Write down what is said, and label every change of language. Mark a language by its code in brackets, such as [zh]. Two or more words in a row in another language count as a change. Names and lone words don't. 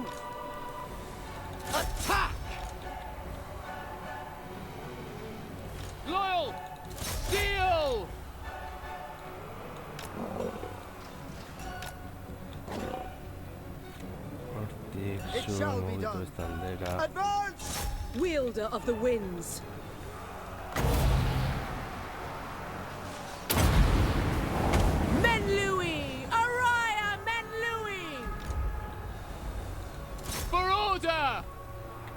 [en] Attack! Loyal! Deal! [eu] Hortik, [en] It [eu] zu, [en] shall be [eu] mugitu [en] done. [eu] ez aldera. [en] Advance! Wielder of the winds. Menlui! Araya Menlui! For order!